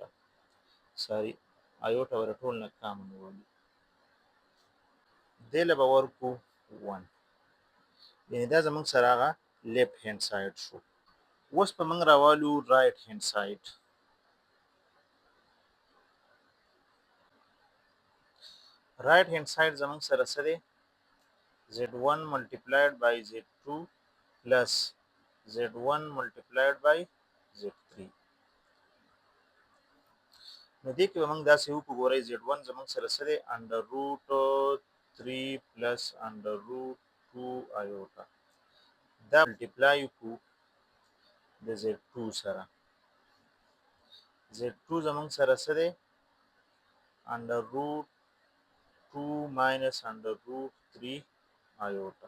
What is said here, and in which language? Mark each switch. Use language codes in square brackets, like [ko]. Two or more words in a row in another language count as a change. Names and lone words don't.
[ps] ساري iota ور ټول نه کامن ولی دې له به ورکو 1، یعنی دا زموږ سره هغه [en] left hand side [ps] شو. اوس په موږ راوالو [en] right hand side. right hand side [ps] زموږ سره څه دی [en] z1 multiplied by z2 plus z1 multiplied by z3. [ps] نو دې کې به موږ داسې وکړو ګورئ z1 زموږ سره څه دی [en] under root 3 plus under root 2 iota. [ps] دا ملټیپلای وکړو د z2 سره. z2 زموږ سره څه دی [en] under root 2 minus under root 3 iota.